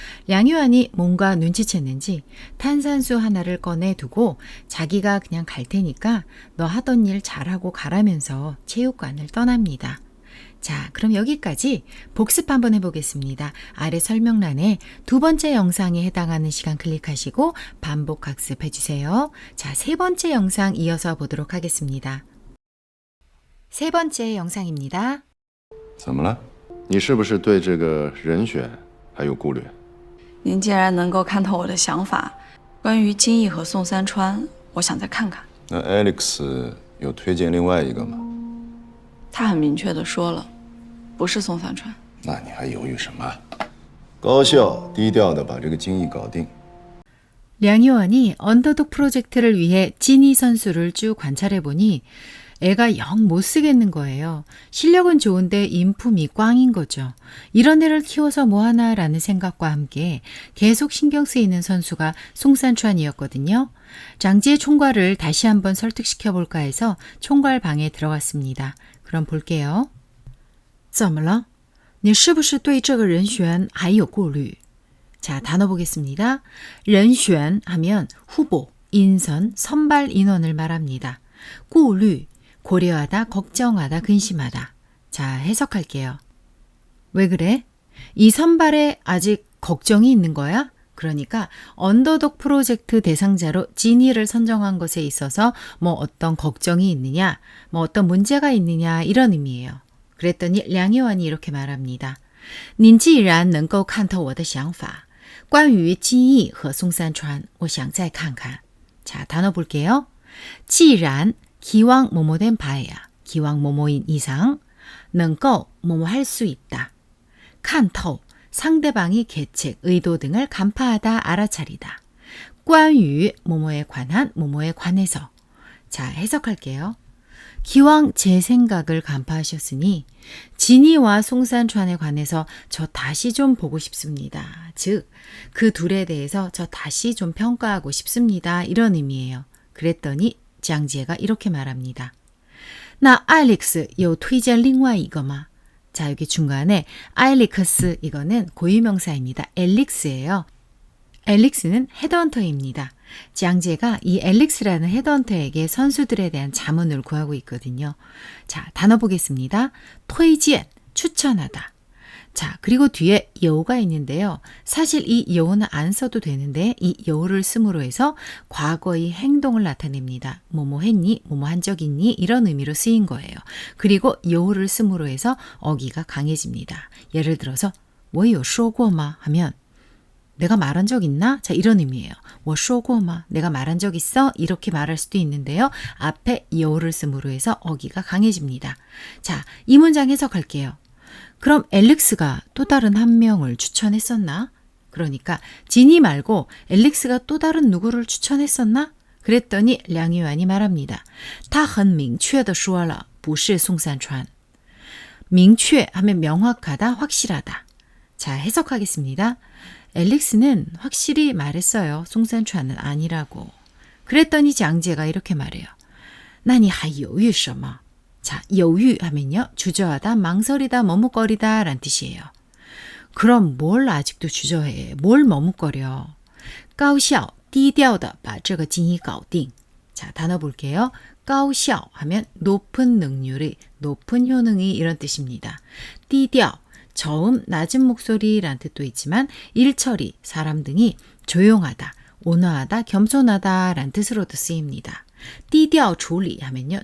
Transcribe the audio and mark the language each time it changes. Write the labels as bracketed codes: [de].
[ko] 량효안이 뭔가 눈치챘는지 탄산수 하나를 꺼내 두고 자기가 그냥 갈 테니까 너 하던 일 잘하고 가라면서 체육관을 떠납니다. 자, 그럼 여기까지 복습 한번 해보겠습니다. 아래 설명란에 두 번째 영상에 해당하는 시간 클릭하시고 반복 학습해주세요. 자, 세 번째 영상 이어서 보도록 하겠습니다. 세 번째 영상입니다. [zh] 怎么了？你是不是对这个人选还有顾虑？您既然能够看透我的想法，关于金毅和宋三川，我想再看看。那 Alex 有推荐另外一个吗？他很明确地说了，不是宋三川。那你还犹豫什么？高效低调的把这个金毅搞定。 [ko] 량효안이 언더독 프로젝트를 위해 찐이 선수를 쭉 관찰해보니 애가 영 못 쓰겠는 거예요. 실력은 좋은데 인품이 꽝인 거죠. 이런 애를 키워서 뭐하나 라는 생각과 함께 계속 신경 쓰이는 선수가 송산川이었거든요. 장지의 총괄을 다시 한번 설득시켜볼까 해서 총괄 방에 들어갔습니다. 그럼 볼게요. [zh] 怎么了? 你是不是对这个人选还有顾虑? [ko] 자, 단어 보겠습니다. [zh] 人选 하면 후보, [ko] 인선, 선발 인원을 말합니다. 顾虑, 고려하다, 걱정하다, 근심하다. 자, 해석할게요. 왜 그래? 이 선발에 아직 걱정이 있는 거야? 그러니까 언더독 프로젝트 대상자로 지니를 선정한 것에 있어서 뭐 어떤 걱정이 있느냐, 뭐 어떤 문제가 있느냐 이런 의미예요. 그랬더니 량효안이 이렇게 말합니다. [zh] 您既然能够看透我的想法，关于金毅和松山川，我想再看看。 [ko] 자, 단어 볼게요. 既然 기왕 뭐뭐된 바에야, 기왕 뭐뭐인 이상, 能够 뭐뭐 할 수 있다. 看透 상대방이 계책, 의도 등을 간파하다, 알아차리다. 关于 뭐뭐에 관한, 뭐뭐에 관해서. 자, 해석할게요. 기왕 제 생각을 간파하셨으니 진이와 송산川에 관해서 저 다시 좀 보고 싶습니다. 즉, 그 둘에 대해서 저 다시 좀 평가하고 싶습니다. 이런 의미예요. 그랬더니 장지혜가 이렇게 말합니다. [zh] 那 알릭스 有推荐另外一个吗? [ko] 자, 여기 중간에 알릭스 이거는 고유명사입니다. 엘릭스예요. 엘릭스는 헤드헌터입니다. 장제가 이 엘릭스라는 헤드헌터에게 선수들에 대한 자문을 구하고 있거든요. 자, 단어 보겠습니다. 推荐, 추천하다. 자, 그리고 뒤에 여우가 있는데요. 사실 이 여우는 안 써도 되는데 이 여우를 씀으로 해서 과거의 행동을 나타냅니다. 뭐뭐 했니? 뭐뭐 한 적 있니? 이런 의미로 쓰인 거예요. 그리고 여우를 씀으로 해서 어기가 강해집니다. 예를 들어서 [zh] 我有说过吗? [ko] 하면 내가 말한 적 있나? 자, 이런 의미예요. [zh] 我说过吗? [ko] 내가 말한 적 있어? 이렇게 말할 수도 있는데요. 앞에 여우를 씀으로 해서 어기가 강해집니다. 자, 이 문장 해석할게요. 그럼 엘릭스가 또 다른 한 명을 추천했었나? 그러니까 진이 말고 엘릭스가 또 다른 누구를 추천했었나? 그랬더니 량유안이 말합니다. [zh] 他很明确地说了不是宋三川. [ko] 明确 하면 명확하다, 확실하다. 자, 해석하겠습니다. 엘릭스는 확실히 말했어요. 송산川은 아니라고. 그랬더니 장제가 이렇게 말해요. [zh] 那你还犹豫什么? [ko] 자, 犹豫 하면요. 주저하다, 망설이다, 머뭇거리다 라는 뜻이에요. 그럼 뭘 아직도 주저해? 뭘 머뭇거려? [zh] 高效, 低调的把这个经一搞定. [ko] 자, 단어 볼게요. 高效 하면 높은 능률이, 높은 효능이 이런 뜻입니다. 低调, 저음, 낮은 목소리라는 뜻도 있지만 일처리, 사람 등이 조용하다, 온화하다, 겸손하다 라는 뜻으로도 쓰입니다. 低调处理 하면요.